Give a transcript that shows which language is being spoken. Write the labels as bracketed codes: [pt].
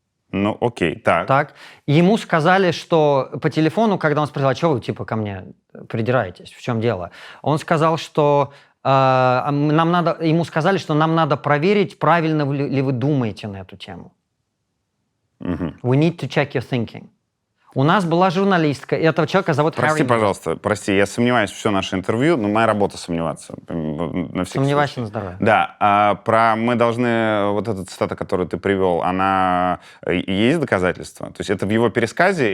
[ru] Ну, окей, так. Ему сказали, что по телефону, когда он спросил, а что вы ко мне придираетесь, в чем дело? Он сказал, что ему сказали, что нам надо проверить, правильно ли вы думаете на эту тему. [en] We need to check your thinking. [ru] У нас была журналистка, и этого человека зовут Прости, Харри. пожалуйста, я сомневаюсь в все наше интервью, но моя работа сомневаться. Сомневайся на здоровье. Да, мы должны, вот эта цитата, которую ты привел, она, есть доказательства? То есть это в его пересказе?